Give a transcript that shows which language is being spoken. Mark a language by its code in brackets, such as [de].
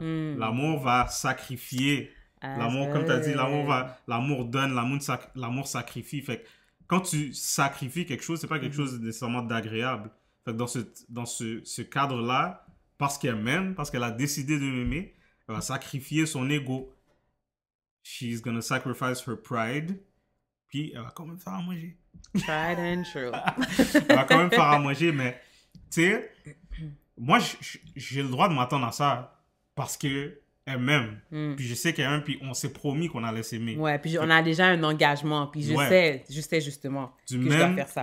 [fr] L'amour va sacrifier. L'amour, comme tu as dit, l'amour donne, l'amour sacrifie. Fait que quand tu sacrifies quelque chose, c'est pas quelque chose de nécessairement d'agréable. Fait que dans ce cadre-là, parce qu'elle m'aime, parce qu'elle a décidé de m'aimer, elle va sacrifier son ego. [en] She's gonna sacrifice her pride. [fr] Puis elle va quand même faire à manger. [en] Tried and true. [fr] Elle va quand même faire à manger, mais tu sais, moi j'ai le droit de m'attendre à ça parce que elle m'aime. Puis je sais qu'elle m'aime, puis on s'est promis qu'on allait s'aimer. Ouais, puis on a déjà un engagement, puis je sais justement que je dois faire ça.